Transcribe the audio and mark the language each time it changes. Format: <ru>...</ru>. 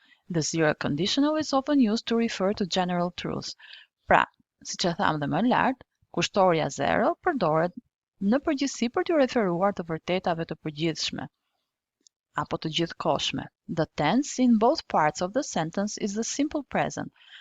<en>The zero conditional is often used to refer to general truths.</en> <sq>Pra, siç e tham dhe më lart, kushtoria zero përdoret në përgjithësi për t'u referuar të vërtetave të përgjithshme apo të gjithkohshme.</sq> <en>The tense in both parts of the sentence is the simple present.</en>